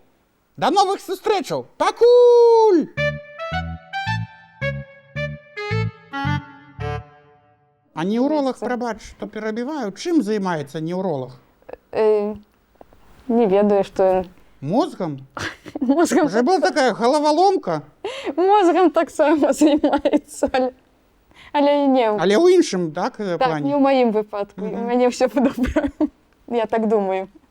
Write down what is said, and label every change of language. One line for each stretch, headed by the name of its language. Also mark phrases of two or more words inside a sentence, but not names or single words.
Belarusian: Да новых сустрэчаў! Пакуль! А неўролаг, прабач, што перабіваю, чым займаецца неўролаг? Не ведаю, што... Мозгам? Мозгам.
Russian: Уже была такая головоломка.
Ukrainian: Мозгом так само займається. Але і не.
Belarusian: Але ў іншым, так, Так, не плане? ў маім выпадку. У мяне все добре. Я так думаю.